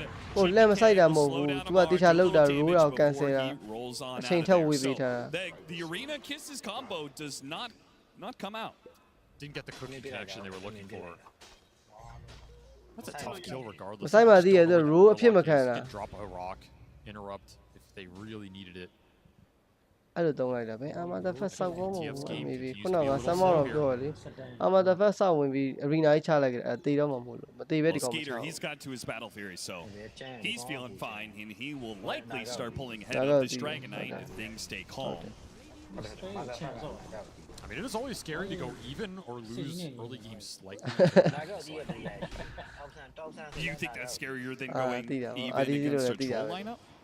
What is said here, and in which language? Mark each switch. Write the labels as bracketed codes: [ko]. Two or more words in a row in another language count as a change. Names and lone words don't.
[en] GPK will slow down a little damage before he rolls on out of there. So the arena kisses combo does not come out. Didn't get the cookie connection they were looking for. That's a tough kill regardless. Can drop a rock, interrupt if they really needed it. [my] အဲ့လိုသုံးလိုက်တာပဲအာမဒါဖက်ဆောက်ကောင်းမှာmaybe ခုနကဆမ်းမောင်းတော့ပြောတယ်လေအာမဒါဖက်ဆောက်ဝင်ပြီး arena ကြီးချလိုက်ကြတယ်တေတော့မှမဟုတ်လို့မတေပဲဒီကောင်မချအောင် [en] He's got to his battle fury, so he's feeling fine and he will likely start pulling ahead of this Dragon Knight if things stay calm. I mean, it is always scary to go even or lose early games slightly. Do you think that's scarier than going even against a troll lineup?